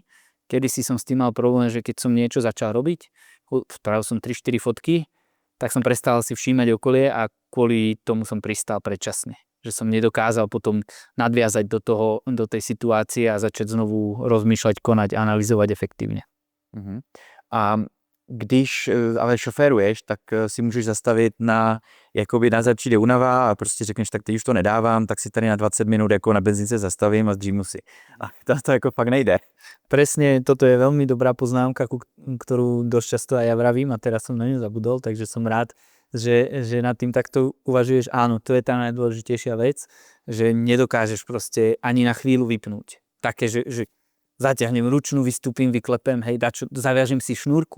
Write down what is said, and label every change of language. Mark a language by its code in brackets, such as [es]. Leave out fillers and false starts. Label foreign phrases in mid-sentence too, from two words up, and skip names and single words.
[sk] Kedysi som s tým mal problém, že keď som niečo začal robiť, spravil som 3-4 fotky, tak som prestal si všímať okolie a kvôli tomu som pristal predčasne. Že som nedokázal potom nadviazať do tej situácie a začať znovu rozmýšľať, konať, analyzovať efektívne. [cs] A když ale šoféruješ, tak si můžeš zastavit na začít je únava a prostě řekneš, tak teď už to nedávám, tak si tady na 20 minút jako na benzínce zastavím a zdřímnu si. A to jako fakt nejde. [sk] Presne, toto je veľmi dobrá poznámka, ktorú dosť často aj ja vravím a teraz som na ňu zabudol, takže som rád, že nad tým takto uvažuješ. Áno, to je tá najdôležitejšia vec, že nedokážeš proste ani na chvíľu vypnúť. Také, že zaťahnem ručnú, vystúpim, vyklepem, hej, zaviažem si šnúrku.